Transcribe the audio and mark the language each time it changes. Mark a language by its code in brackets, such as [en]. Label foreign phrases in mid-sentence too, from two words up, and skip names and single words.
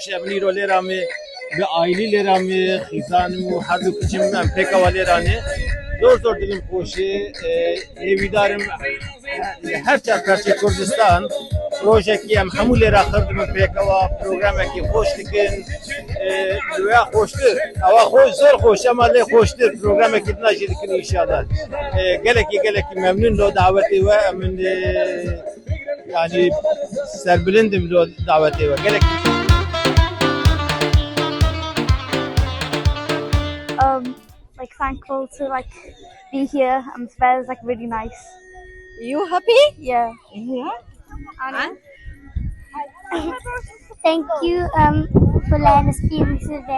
[ku] e em îro lêra me bi ailî lêra me xîzanim û her du kiçim em pêkava lêranê zor dilim xweşê hêvîdarim her çarpêçê Kurdistan projekî em hemû lêra xirdimin pêkeva programekî xweş dikin wê xweştir ewa xweş zor xweş ema lê xweştir programekî din jî dikin înşallah gelekî memnûn lo dawetê we em yanî serbilindim lo dawetê we gelekî [en] like thankful to like be here and the fair is like really nice. You happy? Yeah. Thank you for letting us be in this event.